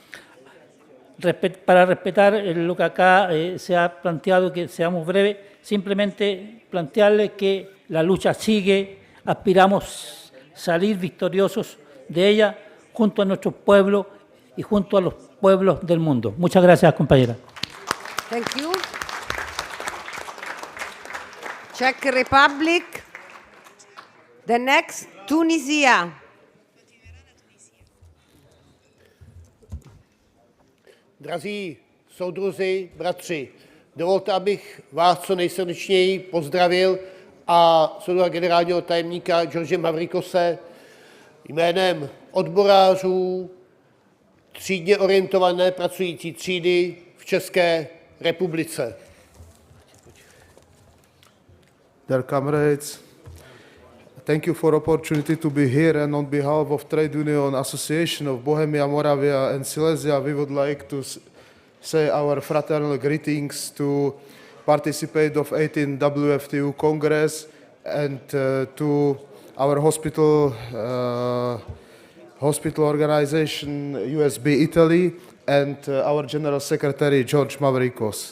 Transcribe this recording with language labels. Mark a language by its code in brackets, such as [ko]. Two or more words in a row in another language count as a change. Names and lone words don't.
[es] Para respetar lo que acá se ha planteado, que seamos breves, simplemente plantearles que la lucha sigue, aspiramos salir victoriosos de ella junto a nuestros pueblos y junto a los pueblos del mundo. Muchas gracias, compañera. [en] Thank you. Czech Republic. The next, Tunisia. [cs] Drazí soudruzi, bratři, dovolte, abych vás co nejsrdečněji pozdravil a soudruha generálního tajemníka George Mavrikose jménem odborářů třídně orientované pracující třídy v České republice. [en] Dear comrades, thank you for the opportunity to be here, and on behalf of Trade Union Association of Bohemia, Moravia and Silesia, we would like to say our fraternal greetings to participate of 18th WFTU Congress and to our hospital organization USB Italy and our General Secretary George Mavrikos.